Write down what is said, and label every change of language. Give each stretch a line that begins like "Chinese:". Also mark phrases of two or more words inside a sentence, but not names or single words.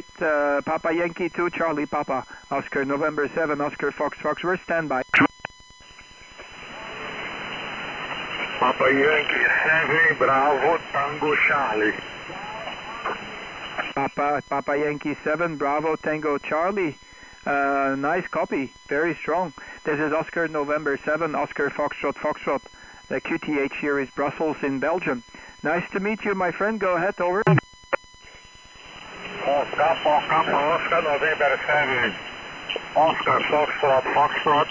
English: Papa Yankee 2, Charlie Papa, Oscar November 7, Oscar Fox Fox, we're standby. Papa Yankee 7, Bravo, Tango, Charlie. Papa Yankee 7, Bravo, Tango, Charlie. Nice copy, very strong. This is Oscar November 7, Oscar Foxtrot, Foxtrot. The QTH here is Brussels in Belgium. Nice to meet you, my friend. Go ahead, over. Oscar November 7, Oscar Foxtrot, Foxtrot.